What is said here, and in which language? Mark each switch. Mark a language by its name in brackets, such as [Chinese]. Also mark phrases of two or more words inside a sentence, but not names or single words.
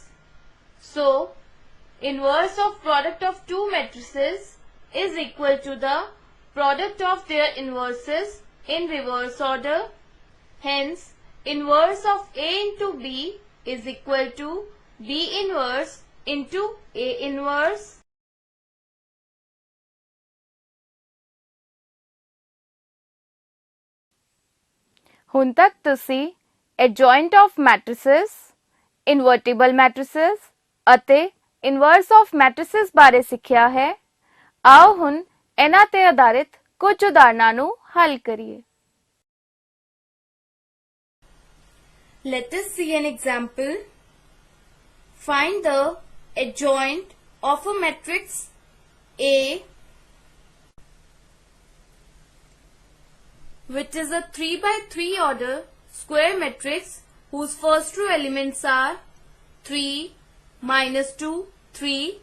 [English] So, inverse of product of two matrices is equal to the product of their inverses in reverse order. Hence, inverse of A into B is equal to B inverse into A inverse. [Punjabi] ਹੁਣ ਤੱਕ ਤੁਸੀਂ [English] adjoint of matrices, invertible matrices [Punjabi] ਅਤੇ [English] inverse of matrices [Punjabi] ਬਾਰੇ ਸਿੱਖਿਆ ਹੈ। ਆਓ ਹੁਣ ਇਹਨਾਂ ਤੇ ਆਧਾਰਿਤ ਕੁਝ ਉਦਾਹਰਣਾਂ ਨੂੰ ਹੱਲ ਕਰੀਏ। [English] Let us see an example. Find the adjoint of a matrix A, which is a 3 by 3 order square matrix whose first two elements are 3, minus 2, 3.